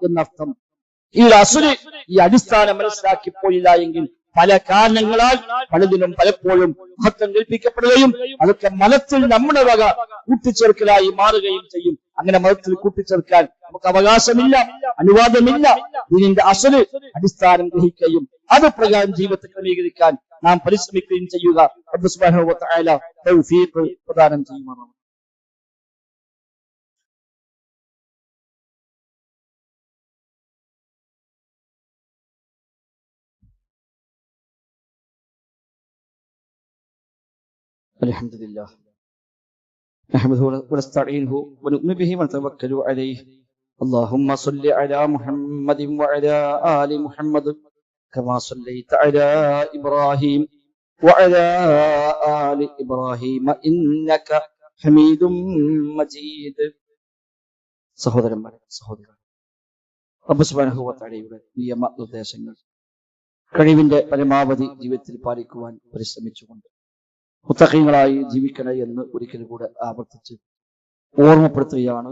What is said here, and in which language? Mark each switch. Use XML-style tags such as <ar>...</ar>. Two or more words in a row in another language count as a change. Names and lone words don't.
<ml>ഈ അസുര് ഈ അടിസ്ഥാനം മനസ്സിലാക്കി പോയില്ല എങ്കിൽ പല കാരണങ്ങളാൽ പലതിനും പലപ്പോഴും മഹത്വം കൽപ്പിക്കപ്പെടുകയും അതൊക്കെ മതത്തിൽ നമ്മുടെ വക കൂട്ടിച്ചേർക്കലായി മാറുകയും ചെയ്യും. അങ്ങനെ മതത്തിൽ കൂട്ടിച്ചേർക്കാൻ നമുക്ക് അവകാശമില്ല, അനുവാദമില്ല. ഇതിന്റെ അസല് അടിസ്ഥാനം ഗ്രഹിക്കുകയും അത് പ്രകാരം ജീവിതത്തെ ക്രമീകരിക്കാൻ നാം പരിശ്രമിക്കുകയും ചെയ്യുക. റബ്ബ്</ml> <ar>سبحانه و تعالى</ar> <ml>തൗഫീഖ് പ്രദാനം ചെയ്യുമാറാകട്ടെ.</ml> <ar>الحمد لله نحمده ونستعينه ونؤمن به ونتوكل عليه. اللهم صل على محمد وعلى آل محمد كما صليت على إبراهيم وعلى آل إبراهيم إنك حميد مجيد.</ar> <ml>സഹോദരന്മാരെ, റബ്ബ്</ml> <ar>سبحانه و</ar> <ml>തആലയുടെ നിയമനിർദ്ദേശങ്ങൾ കഴിവിന്റെ പരമാവധി ജീവിതത്തിൽ പാലിക്കുവാൻ പരിശ്രമിച്ചുകൊണ്ട് മുത്തഖീങ്ങളായി ജീവിക്കണേ എന്ന് ഒരിക്കൽ കൂടെ ആവർത്തിച്ച് ഓർമ്മപ്പെടുത്തുകയാണ്.</ml>